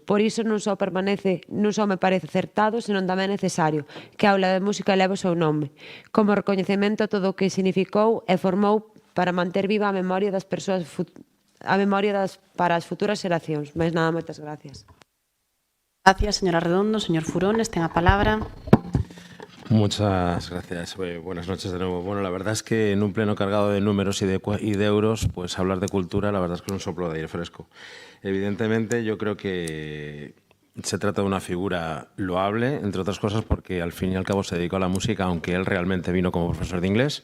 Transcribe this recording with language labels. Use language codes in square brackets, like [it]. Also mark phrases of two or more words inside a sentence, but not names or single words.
[gl] Por iso non só me parece acertado, senón tamén necesario que a aula de música leve o seu nome, como recoñecemento a todo o que significou e formou para manter viva a memoria das persoas para as futuras xeracións. Mais nada, moitas gracias. Gracias, señora Redondo. Señor Furones, ten a palabra. [es] Muchas gracias. Buenas noches de nuevo. Bueno, la verdad es que en un pleno cargado de números y de euros, pues hablar de cultura, la verdad es que es un soplo de aire fresco. Evidentemente, yo creo que se trata de una figura loable, entre otras cosas porque al fin y al cabo se dedicó a la música, aunque él realmente vino como profesor de inglés.